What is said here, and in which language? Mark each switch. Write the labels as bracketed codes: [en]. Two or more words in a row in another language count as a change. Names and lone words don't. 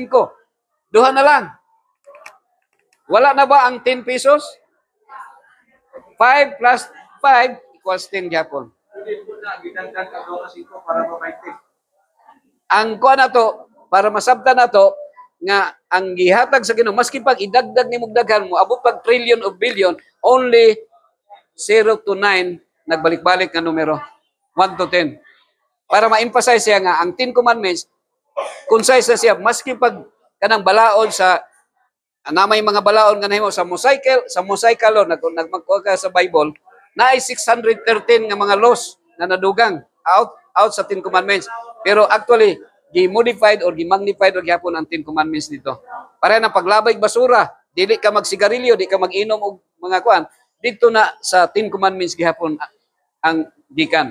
[ceb] Duha na lang. Wala na ba ang 10 pesos? [en] 5 plus 5 equals 10 gyapon. [ceb] Hindi po na, ginagdag ang 5 para mamayti. Ang kuha na to, para masabtan na to, nga ang gihatag sa Ginoo, maski pag idagdag ni mugdaghan mo, abot pag trillion o billion, [en] only 0 to 9, [ceb] nagbalik-balik na numero. [en] 1 to 10. [ceb] Para ma-emphasize siya nga, ang 10 commandments, concise na siya, maski pag kanang balaod sa may mga balaod nga nahimo sa mosaikalo nagmagkuha ka sa Bible na ay 613 nga mga laws na nadugang out sa 10 commandments, pero actually gi-modified or gi-magnified or gihapon ang 10 commandments dito para na paglabay basura, dili ka magsigarilyo, di ka mag-inom og mga kuan, dito na sa 10 commandments gihapon ang gikan.